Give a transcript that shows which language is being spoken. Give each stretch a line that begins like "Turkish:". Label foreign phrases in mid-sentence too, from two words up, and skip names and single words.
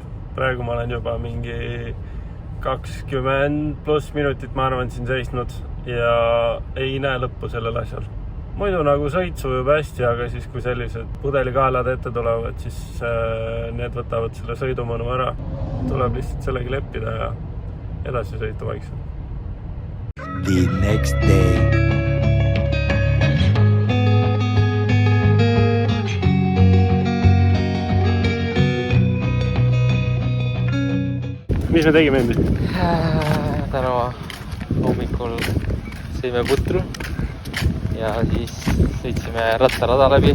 Estonian: Praegu ma olen juba mingi 20+ minutit, ma arvan, siin seisnud ja ei näe lõppu sellel asjal. Muidu nagu sõit sujub hästi, aga siis kui sellised pudelikaelad ette tulevad, siis need võtavad selle sõidumõnu ära. Tuleb lihtsalt sellegi leppida ja edasi sõita vaikselt.
English: The next day.
Estonian: Mis me tegime endi? Täna hommikul sõime putru ja siis sõitsime rattarada läbi.